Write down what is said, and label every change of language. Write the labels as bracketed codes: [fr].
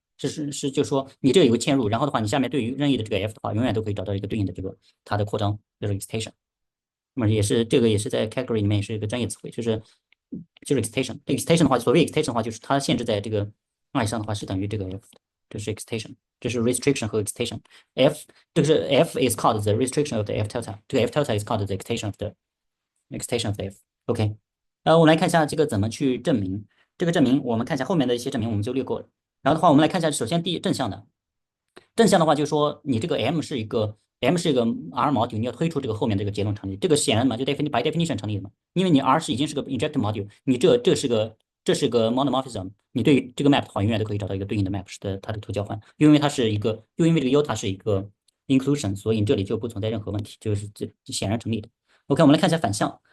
[zh] 就是说你这个有个嵌入，然后的话，你下面对于任意的这个 f 的话，永远都可以找到一个对应的这个它的扩张，就是 extension。那么这个也是在 category 里面也是一个专业词汇，就是 extension。 extension 的话，所谓 extension 的话，就是它限制在这个 I 上的话是等于这个 f 的，这是 extension，这是 restriction 和 extension。这个是 [en] f is called the restriction of the f delta， [zh] 这个 [en] f delta is called the extension of the f。 [zh] OK，我们来看一下这个怎么去证明。这个证明我们看一下后面的一些证明我们就略过了。然后的话，我们来看一下，首先第一正向的，正向的话就是说你这个 M 是一个 R module，你要推出这个后面这个结论成立，这个显然嘛就 by definition 成立的嘛，因为你 R 已经是个 injective module，你这是个 monomorphism，你对于这个 map 的话，永远都可以找到一个对应的 map 的它的图交换，因为这个 U 它是一个 inclusion，所以你这里就不存在任何问题，就是这显然成立的。OK，我们来看一下反向。